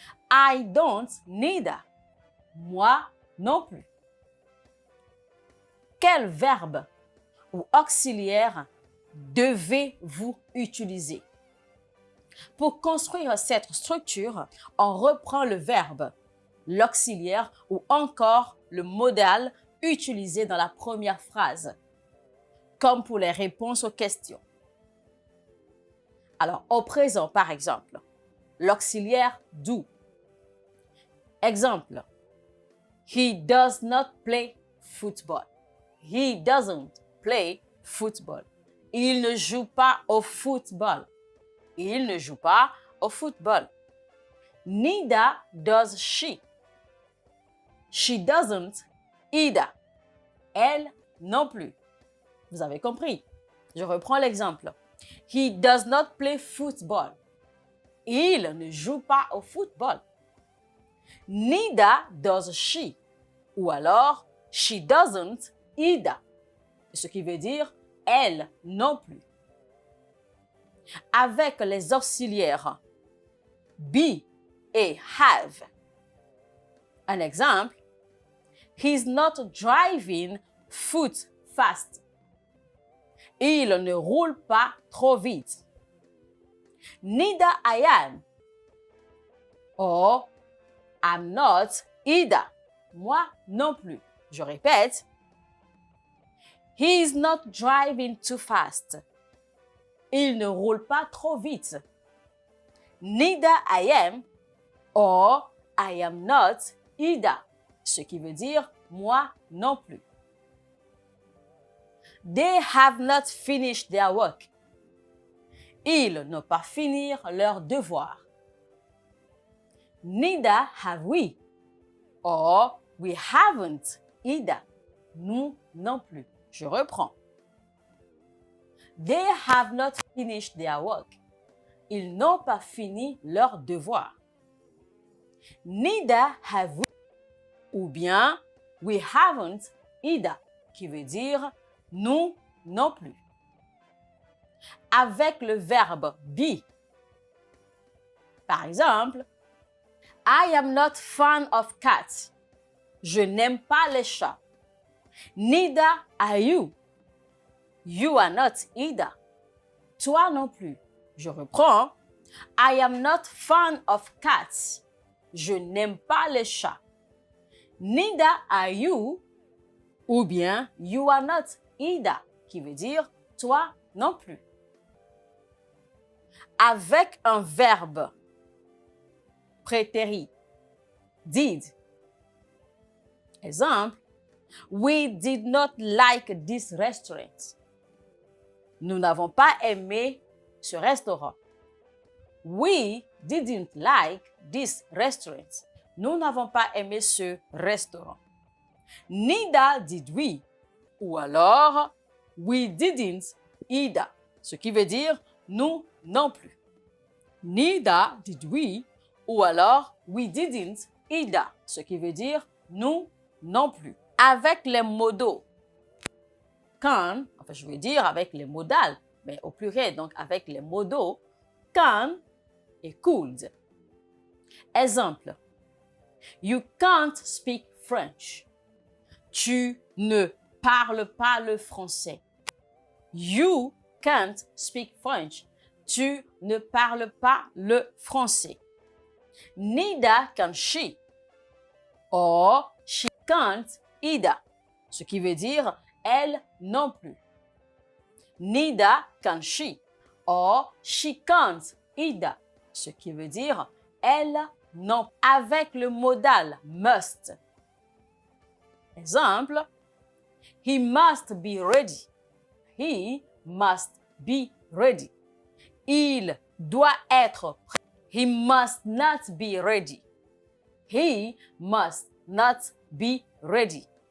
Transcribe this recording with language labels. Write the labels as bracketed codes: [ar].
[en] I don't neither, [fr] moi non plus. Quel verbe ou auxiliaire devez-vous utiliser? Pour construire cette structure, on reprend le verbe, l'auxiliaire ou encore le modal utilisé dans la première phrase, comme pour les réponses aux questions. Alors, au présent, par exemple, l'auxiliaire do. [en] Exemple, he does not play football. He doesn't play football. [fr] Il ne joue pas au football. Il ne joue pas au football. [en] Neither does she. She doesn't either. [fr] Elle non plus. Vous avez compris? Je reprends l'exemple. [en] He does not play football. [fr] Il ne joue pas au football. [en] Neither does she. [fr] Ou alors, [en] she doesn't either. [fr] Ce qui veut dire elle non plus. Avec les auxiliaires be et have. Un exemple, [en] he's not driving foot fast. [fr] Il ne roule pas trop vite. [en] Neither I am or I'm not either. [fr] Moi non plus. Je répète, [en] he is not driving too fast. [fr] Il ne roule pas trop vite. [en] Neither I am or I am not either. [fr] Ce qui veut dire moi non plus. [en] They have not finished their work. [fr] Ils n'ont pas fini leur devoir. [en] Neither have we or we haven't either. [fr] Nous non plus. Je reprends. [en] They have not finished their work. [fr] Ils n'ont pas fini leur devoir. [en] Neither have we [fr] ou bien [en] we haven't either, [fr] qui veut dire nous non plus. Avec le verbe be. Par exemple, [en] I am not fond of cats. [fr] Je n'aime pas les chats. [en] Neither are you. You are not either. [fr] Toi non plus. Je reprends. [en] I am not fond of cats. [fr] Je n'aime pas les chats. [en] Neither are you. [fr] Ou bien [en] you are not either, [fr] qui veut dire toi non plus. Avec un verbe prétérit. Did. [en] Exemple, we did not like this restaurant. [fr] Nous n'avons pas aimé ce restaurant. [en] We didn't like this restaurant. [fr] Nous n'avons pas aimé ce restaurant. [en] Neither did we. [fr] Ou alors, [en] we didn't either. [fr] Ce qui veut dire nous non plus. [en] Neither did we. [fr] Ou alors, [en] we didn't either. [fr] Ce qui veut dire nous non plus. Avec les modaux can, enfin je veux dire avec les modales, mais au pluriel, donc avec les modaux can et could. [en] Exemple, you can't speak French. [fr] Tu ne parles pas le français. [en] You can't speak French. [fr] Tu ne parles pas le français. [en] Neither can she. Or, she can't either. [fr] Ce qui veut dire elle non plus. [en] Neither can she. Or, she can't either. [fr] Ce qui veut dire elle non. Avec le modal must. [en] Exemple, he must be ready. He must be ready. [fr] Il doit être prêt. [en] He must not be ready. He must not be ready.